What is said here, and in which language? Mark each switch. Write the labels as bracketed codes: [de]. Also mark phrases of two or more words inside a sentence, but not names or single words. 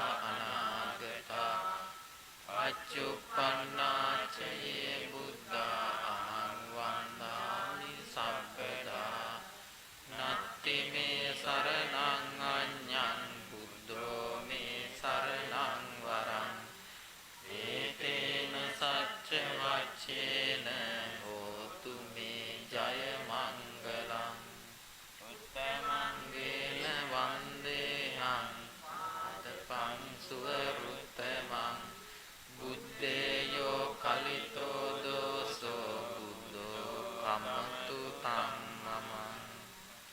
[pi] අනාගතා අච්චුප්පන්නාච යේ බුද්ධා අහං වන්දාමි සම්පදා නත්ති මේ සරණං අඤ්ඤං බුද්ධෝ මේ සරණං වරං ඒතේන සච්ච වච්චේන හෝතු මේ ජය මංගලං උත්තමංගේන වන්දේහං පාදපං සුවරුත්තමං බුද්දේයෝ කලිතෝ දෝසෝ බුද්ධෝ කමතු තං මම